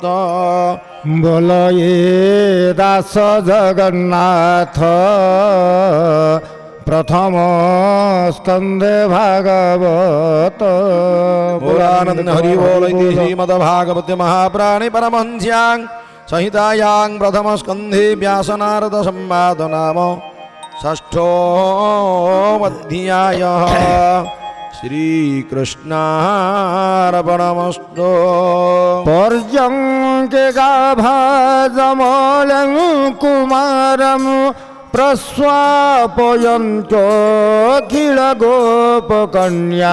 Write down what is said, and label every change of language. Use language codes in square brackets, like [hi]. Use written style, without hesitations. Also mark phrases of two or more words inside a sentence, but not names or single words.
[bn] বল এ দাস জগন্নাথ প্রথম স্কন্ধে ভাগবত পুরানন্দ হরি বল [sa] শ্রীমদ ভাগবতে মহাপ্রাণে পরমহংস্যাং संहितायां प्रथमस्कन्धे व्यासनारद संवाद नाम षष्ठोऽध्यायः। শ্রীকৃষ্ণার্পণমস্তু। पर्यङ्के गाभाजमलं कुमारं प्रस्वापयन्त्योऽखिलगोपकन्या